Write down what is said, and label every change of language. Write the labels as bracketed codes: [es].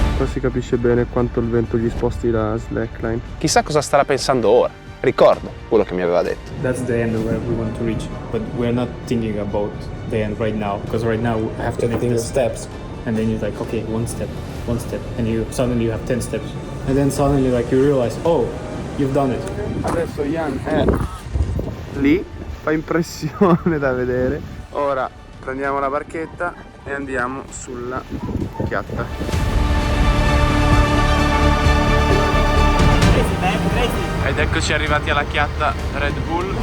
[it] si capisce bene quanto il vento gli sposti la slackline. Chissà cosa starà pensando ora. Ricordo quello che mi aveva detto. [en] That's the end where we want to reach, but we're not thinking about the end right now, because right now I have to make the steps, and then you're like, okay, one step, and you suddenly have 10 steps, and then suddenly like you realize, oh, you've done it. [it] Adesso Jan è lì, fa impressione da vedere. Ora prendiamo la barchetta e andiamo sulla chiatta. Ed eccoci arrivati alla chiatta Red Bull.